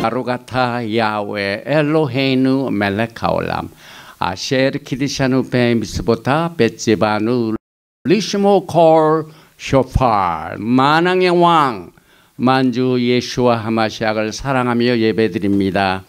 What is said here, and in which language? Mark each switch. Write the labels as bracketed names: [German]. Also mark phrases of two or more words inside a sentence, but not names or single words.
[Hebrew] ברוך אתה יהוה אלוהינו מלך העולם אשר קידשנו במצוותיו וצוונו לשמוע קול שופר [Korean] 만왕의 왕 만주 예수와 하마시약을 사랑하며 예배드립니다.